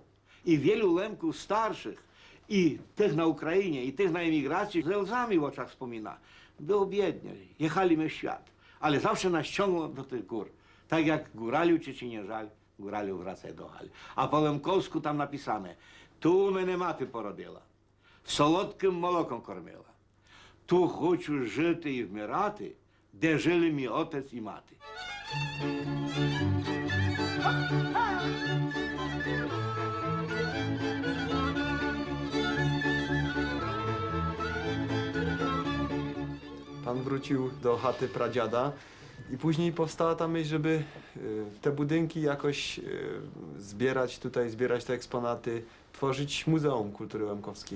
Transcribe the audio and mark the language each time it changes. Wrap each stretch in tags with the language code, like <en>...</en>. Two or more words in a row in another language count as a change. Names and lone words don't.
<pl>I wielu Lemków starszych, i tych na Ukrainie, i tych na emigracji, ze łzami w oczach wspomina. Było biednie, jechaliśmy w świat, ale zawsze nas ciągło do tych gór. Tak jak góraliu ci nie żal, góraliu wracaj do hali. A po lemkowsku tam napisane, tu</pl> <rue>мене мати породила, солодким молоком кормила. Tu хочу жити і вмирати, де жили мій отець і мати.</rue> <pl>Pan wrócił do chaty pradziada i później powstała ta myśl, żeby te budynki jakoś zbierać te eksponaty, tworzyć Muzeum Kultury Lemkowskiej.</pl>